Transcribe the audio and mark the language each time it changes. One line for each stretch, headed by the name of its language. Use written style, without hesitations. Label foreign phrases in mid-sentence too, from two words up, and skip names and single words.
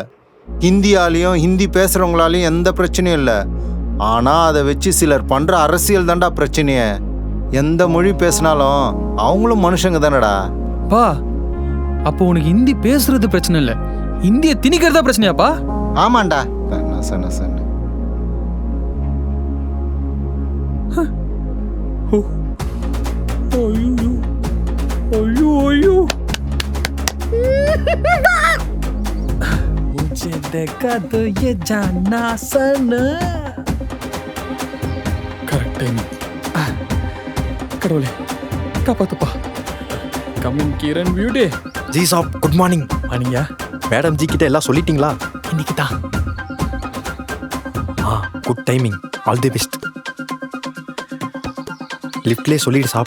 Tamil: ஹிந்தியாலையும் ஹிந்தி பேசுகிறவங்களாலையும் எந்த பிரச்சனையும் இல்லை. ஆனால் அதை வச்சு சிலர் பண்ணுற அரசியல் தான்டா பிரச்சனையே. எந்த மொழி பேசினாலும் அவங்களும் மனுஷங்க தானடா. பா, அப்போ உனக்கு ஹிந்தி பேசுறது பிரச்சனை இல்லை, இந்தியை திணிக்கிறதா பிரச்சனையாப்பா? ஆமாண்டா. சொன்ன சொன்ன
Hindi: मुझे देखा तो ये जाना सना.
English: correct time.
Tamil: கடவுளே காப்பாத்துப்பா.
English: coming கிரண் beauty.
Tamil: ஜி சாப்,
English: good morning.
Tamil: மார்னிங்கா? மேடம் ஜி கிட்ட எல்லாம் சொல்லிட்டீங்களா? இன்னைக்கு தான்.
English: good timing, all the best.
Tamil: லிஃப்ட்லேயே சொல்லிடு சாப்.